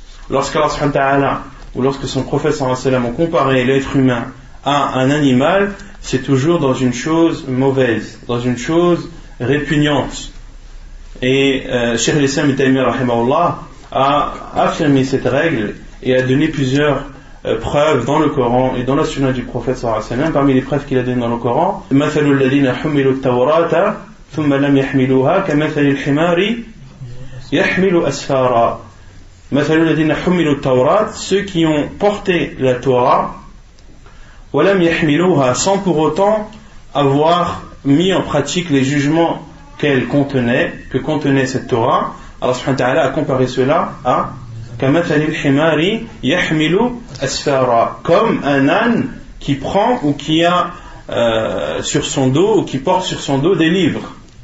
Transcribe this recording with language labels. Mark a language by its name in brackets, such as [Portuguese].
[French] Lorsqu'Allah subhanahu wa ta'ala ou lorsque son prophète sallallahu alayhi wa sallam ont comparé l'être humain à un animal, c'est toujours dans une chose mauvaise, dans une chose répugnante. Et Cheikh al-Islam Ibn Taymiyyah rahimahullah a affirmé cette règle et a donné plusieurs preuves dans le Coran et dans la sunna du prophète sallallahu alayhi wa sallam. Parmi les preuves qu'il a données dans le Coran, [Arabic] مثل الذين حملوا التوراة ثم لم يحملوها كمثل الحمار يحمل أسفارا. مثل الذين حملوا التوراة, [French] ceux qui ont porté la Torah [Arabic] ولم يحملوها, [French] sans pour autant avoir mis en pratique les jugements qu'elle contenait, que contenait cette Torah. Allah subhanahu wa ta'ala a comparé cela à [Arabic] كمثل الحمار يحمل أسفارا, [French] comme un âne qui prend ou qui a sur son dos ou qui porte sur son dos des livres.